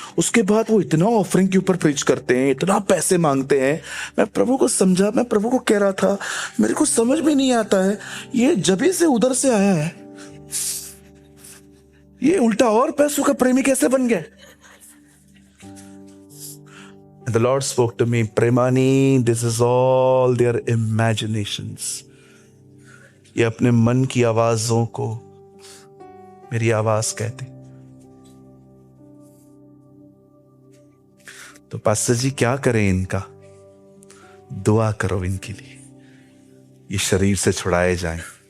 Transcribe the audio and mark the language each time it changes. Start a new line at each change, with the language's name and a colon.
Hindi: उसके बाद वो इतना ऑफरिंग के ऊपर प्रीच करते हैं, इतना पैसे मांगते हैं। मैं प्रभु को समझा, मैं प्रभु को कह रहा था मेरे को समझ में नहीं आता है, ये जबी से उधर से आया है, ये उल्टा और पैसों का प्रेमी कैसे बन गया?
English: And the Lord spoke to me, Premani, this is all their imaginations.
Hindi: ये अपने मन की आवाजों को मेरी आवाज कहते। तो पास्टर जी क्या करें इनका? दुआ करो इनके लिए, ये शरीर से छुड़ाए जाएं।